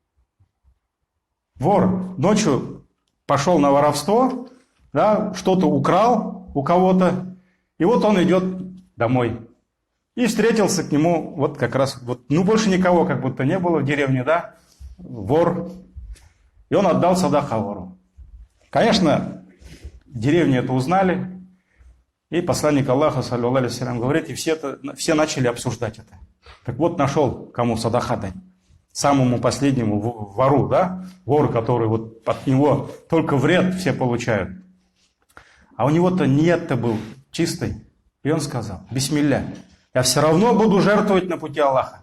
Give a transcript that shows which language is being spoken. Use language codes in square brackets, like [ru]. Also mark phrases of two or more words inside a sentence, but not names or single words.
[ru] Вор ночью пошел на воровство, да, что-то украл у кого-то, и вот он идет домой. И встретился к нему, вот как раз, вот, больше никого как будто не было в деревне, да, вор. И он отдал садака вору. Конечно, в деревне это узнали, и посланник Аллаха, [ar] صلى الله عليه وسلم, [ru] говорит, и все начали обсуждать это. Так вот, нашел, кому садака дать. Самому последнему вору, да, вор, который вот от него только вред все получают. А у него-то ният-то был чистой. И он сказал: бисмилля, я все равно буду жертвовать на пути Аллаха.